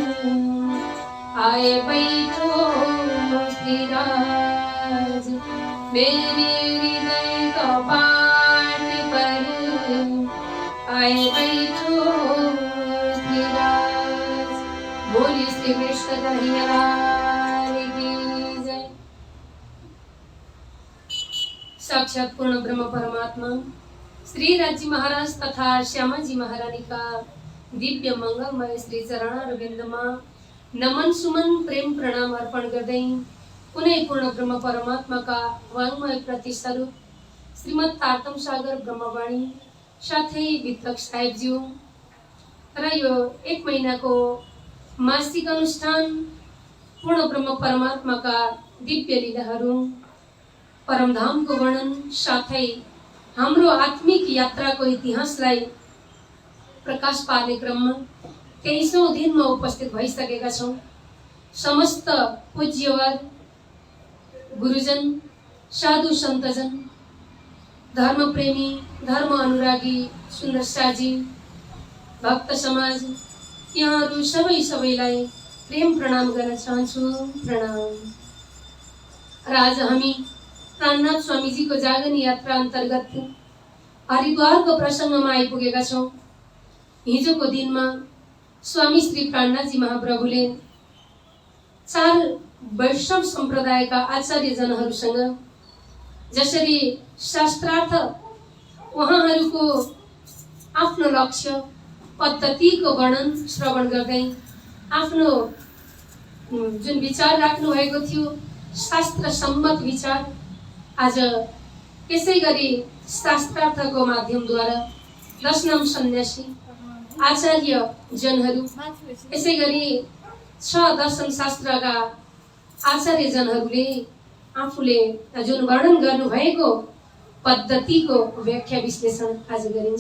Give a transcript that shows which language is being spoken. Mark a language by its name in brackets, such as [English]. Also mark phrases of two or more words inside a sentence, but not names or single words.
[Hindi] आए बैठो श्री राज मेरे हृदय का पाठ पर आए बैठो श्री राज। बोलिए श्री कृष्ण कन्हैया लाल की जय। [Nepali] साक्षात पूर्ण ब्रह्म परमात्मा श्री राजी महाराज तथा श्यामा जी महारानी का दिव्य मंगलमय श्री चरणारविंदमा नमन सुमन प्रेम प्रणाम अर्पण गर्दै कुनै पूर्ण ब्रह्म परमात्मा का वाङ्मय प्रतिस्वरूप श्रीमद् तारतम सागर ब्रह्मवाणी साथै वितरक साहेबज्यू र यो एक महीनाको मासिक अनुष्ठान पूर्ण ब्रह्म परमात्मा का दिव्य लीलाहरू परमधाम को वर्णन साथै हाम्रो आत्मिक यात्रा को इतिहासलाई प्रकाश पार्ने क्रममा 23औं दिनमा उपस्थित भइसकेका छौं। समस्त पूज्यवर गुरुजन साधु सन्तजन धर्म प्रेमी धर्म अनुरागी सुन्दर साजी भक्त समाज यहाँहरू सबैलाई प्रेम प्रणाम गर्न चाहन्छु। प्रणाम। र आज हामी प्राणनाथ स्वामीजी को जागरण यात्रा अंतर्गत हरिद्वार को प्रसंग में आइपुगेका छौं। हिजो को दिन में स्वामी श्री प्राणनाथ जी महाप्रभुले 4 वैष्णव संप्रदाय का आचार्य जनहरूसँग जसरी शास्त्रार्थ उहाँहरूको आफ्नो लक्ष्य पद्धति को वर्णन श्रवण गर्दै आफ्नो जुन विचार राख्नु भएको थियो शास्त्र सम्मत विचार आज यसै गरी शास्त्रार्थको माध्यमद्वारा 10 नाम सन्यासी आचार्य जनहरू यसै गरी 6 दर्शन शास्त्रका आचार्य जनहरूले आफूले जुन वर्णन गर्नु भएको पद्धतिको व्याख्या विश्लेषण आज गरिन्छ।